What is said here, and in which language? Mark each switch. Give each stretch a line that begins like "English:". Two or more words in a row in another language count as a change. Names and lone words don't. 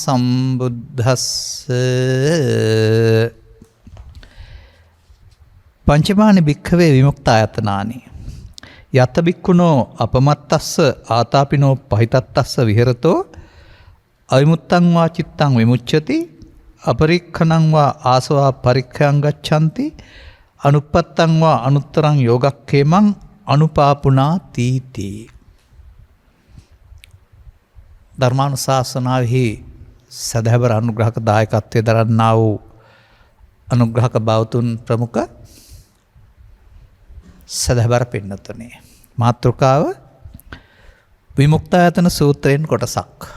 Pali: සම්බුද්දස්සේ පංචමානි භික්ඛවේ විමුක්තායතනානි යත බික්ඛුනෝ අපමත්තස්ස ආතාපිනෝ පහිතත්තස්ස විහෙරතෝ අවිමුත්තං වා චිත්තං විමුච්ඡති අපරික්ඛණං වා ආසවා පරික්ඛයං ගච්ඡanti අනුප්පත්තං වා අනුත්තරං යෝගක්ඛේමං අනුපාපුනා තීති.
Sinhala: ධර්මානුශාසනාවෙහි සදහවර අනුග්‍රහක දායකත්වයේ දරන්නා වූ අනුග්‍රහක බෞතුන් ප්‍රමුඛ සදහවර පින්නතුනේ මාතෘකාව විමුක්තායතන සූත්‍රයෙන් කොටසක්.